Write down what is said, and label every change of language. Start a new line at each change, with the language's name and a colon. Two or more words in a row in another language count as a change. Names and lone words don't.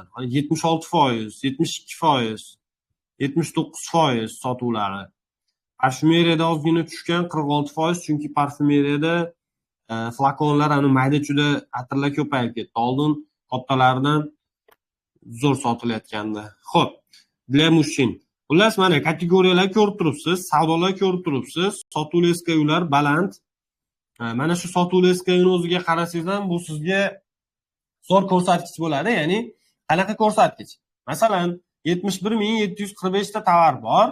Uzbek: 76%, 72%, 79% sotuvlari. Parfumeriyada ozgina tushgan 46%, chunki parfumeriyada flakonlar ana mayda-chuda atirlar ko'payib ketdi. Oldin kattalaridan zo'r sotilayotgandi. Xo'p,
Russian: для mужчин.
Uzbek: Xullas, mana kategoriyalar ko'rib turibsiz, savdolar ko'rib turibsiz, sotuvli SKUlar baland. Mana shu sotuvli SKUni o'ziga qarasangiz ham bu sizga zo'r ko'rsatkich bo'ladi. Ya'ni qanaqa ko'rsatkich? Masalan, 71745 ta tovar bor.